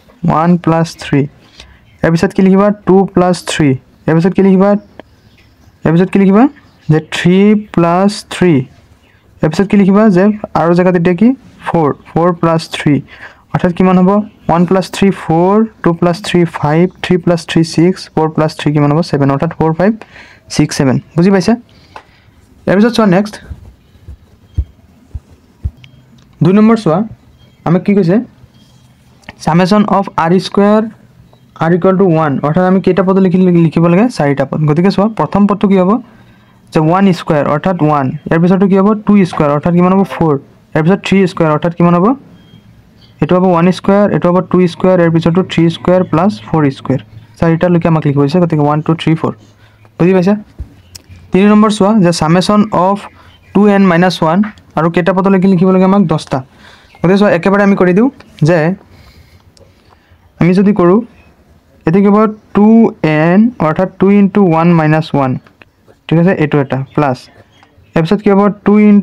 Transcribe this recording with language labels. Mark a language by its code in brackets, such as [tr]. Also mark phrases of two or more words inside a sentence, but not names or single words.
[as] এপিছত কি লিখিবা 2 + 3 এপিছত কি লিখিবা যে 3 + 3 এপিছত কি লিখিবা যে r ৰ জায়গাত এটা কি 4 + 3 অৰ্থাৎ কিমান হ'ব 1 + 3 4 2 + 3 5 3 + 3 6 4 + 3 কিমান হ'ব 7 অৰ্থাৎ 4 5 6 7 বুজি পাইছা ইয়াৰ পিছত চোৱা নেক্সট 2 নম্বৰ চোৱা আমি কি কৈছে [en] summation of r square r = 1 [as] অৰ্থাৎ আমি কেইটা পদ লিখিব লাগে 4টা পদ গতিকে চোৱা প্ৰথম পদটো কি হ'ব যে 1 স্কয়াৰ অৰ্থাৎ 1 ইয়াৰ পিছতো কি হ'ব 2 স্কয়াৰ অৰ্থাৎ কিমান হ'ব 4 ইয়াৰ পিছত 3 স্কয়াৰ অৰ্থাৎ কিমান হ'ব এটো হ'ব 1 স্কয়াৰ এটো হ'ব 2 স্কয়াৰ ইয়াৰ পিছতো 3 [en] square plus [as] 4 স্কয়াৰ চাৰিটা লৈকে আমাক লিখিব হৈছে গতিকে 1 2 3 4 বুজি পাইছা 3 নম্বৰ চোৱা যে [en] summation of 2n - 1 [as] আৰু কেইটা পদ লিখিব লাগে আমাক 10টা গতিকে চোৱা একেবাৰে আমি কৰি দিও যে আমি যদি কৰো এতে কি হ'ব 2n অৰ্থাৎ 2 * 1 - 1 ঠিক আছে এটো এটা প্লাস এপিছত কি হ'ব 2